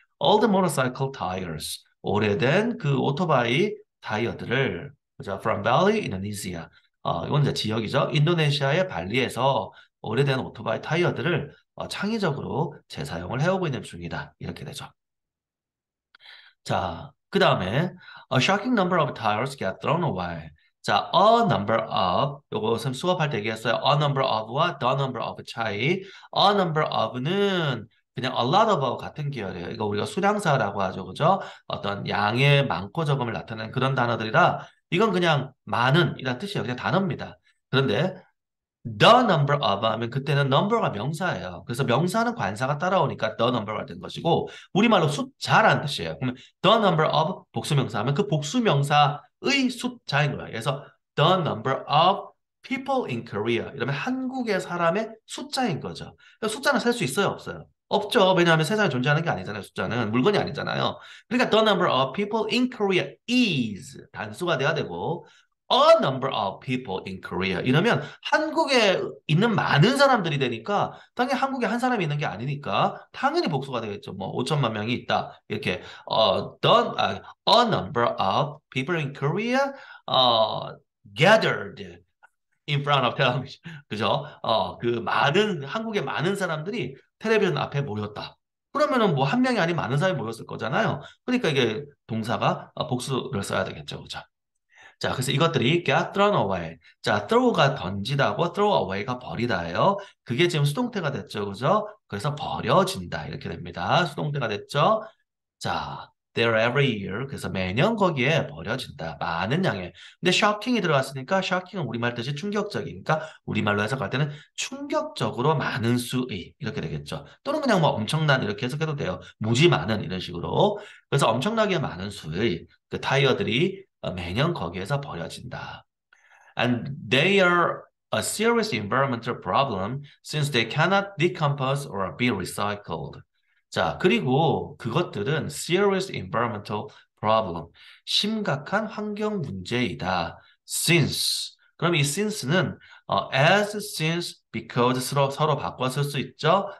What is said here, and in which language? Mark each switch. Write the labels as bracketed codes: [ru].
[en] Old motorcycle tires. [ko] 오래된 그 오토바이 타이어들을 그죠? From Bali, Indonesia. 이건 이제 지역이죠. 인도네시아의 발리에서 오래된 오토바이 타이어들을 창의적으로 재사용을 해오고 있는 중이다. 이렇게 되죠. [en] 자, [ko] 그 다음에 [en] a shocking number of tires get thrown away. [ko] 자, a number of 요것은 수업할 때 얘기했어요. a number of와 the number of 차이. a number of는 그냥 a lot of 같은 계열이에요. 이거 우리가 수량사라고 하죠. 그죠? 어떤 양의 많고 적음을 나타내는 그런 단어들이라 이건 그냥 많은 이란 뜻이에요. 그냥 단어입니다. 그런데 the number of 하면 그때는 number가 명사예요. 그래서 명사는 관사가 따라오니까 the number가 된 것이고 우리말로 숫자라는 뜻이에요. 그러면 the number of 복수명사 하면 그 복수명사의 숫자인 거예요. 그래서 [en] the number of people in Korea [ko] 이러면 한국의 사람의 숫자인 거죠. 그러니까 숫자는 셀 수 있어요, 없어요? 없죠. 왜냐하면 세상에 존재하는 게 아니잖아요. 숫자는 물건이 아니잖아요. 그러니까 [en] the number of people in Korea is [ko] 단수가 돼야 되고 [en] a number of people in Korea. [ko] 이러면 한국에 있는 많은 사람들이 되니까 당연히 한국에 한 사람이 있는 게 아니니까 당연히 복수가 되겠죠. 뭐 5천만 명이 있다. [en] 이렇게 a number of people in Korea gathered in front of television. 그죠? [ko] 그 많은 한국의 많은 사람들이 텔레비전 앞에 모였다. 그러면은 뭐 한 명이 아닌 많은 사람이 모였을 거잖아요. 그러니까 이게 동사가 복수를 써야 되겠죠. 그죠? 자, 그래서 이것들이 get thrown away. 자, throw가 던지다고 throw away가 버리다예요. 그게 지금 수동태가 됐죠. 그죠? 그래서 버려진다. 이렇게 됩니다. 수동태가 됐죠. [en] 자, they're every year. [ko] 그래서 매년 거기에 버려진다. 많은 양의. 근데 shocking이 들어갔으니까 shocking은 우리말 뜻이 충격적이니까 우리말로 해석할 때는 충격적으로 많은 수의. 이렇게 되겠죠. 또는 그냥 뭐 엄청난 이렇게 해석해도 돼요. 무지 많은 이런 식으로. 그래서 엄청나게 많은 수의 그 타이어들이 매년 거기에서 버려진다. [en] And they are a serious environmental problem since they cannot decompose or be recycled. [ko] 자, 그리고 그것들은 [en] serious environmental problem, [ko] 심각한 환경 문제이다. Since. 그럼 이 since는 as, since, because 서로 바꿔 쓸 수 있죠.